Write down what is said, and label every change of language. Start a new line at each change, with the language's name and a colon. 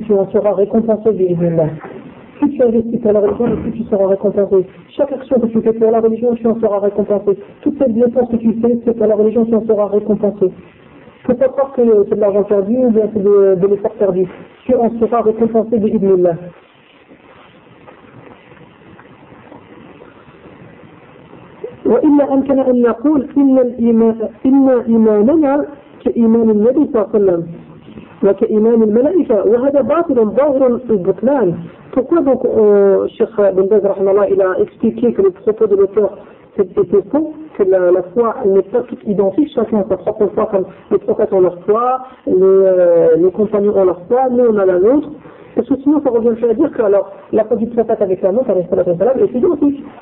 French: Tu en seras récompensé, bismillah. Si tu investis pour la religion, tu seras récompensé. Chaque action que tu fais pour la religion, tu en seras récompensé. Toutes ces dépenses que tu fais, c'est pour la religion, tu en seras récompensé. Il ne faut pas croire que c'est de l'argent perdu ou bien c'est de l'effort perdu. Tu en seras récompensé, bismillah.
Arabic: وإلا أمكن أن يقول إن إيماننا كإيمان النبي صلى الله عليه وسلم وكإيمان الملائكة وهذا باطل ظاهر البطلان.
French: Pourquoi donc Cheikh Ibn Baz rahimahullah il a expliqué que le propos de l'auteur était faux, que la foi n'est pas toute identique, chacun a sa propre foi, comme les prophètes ont leur foi, les compagnons ont leur foi, nous on a la nôtre. Parce que sinon, ça revient à dire que alors, la foi du prophète avec la nôtre, avec la foi de la est identique.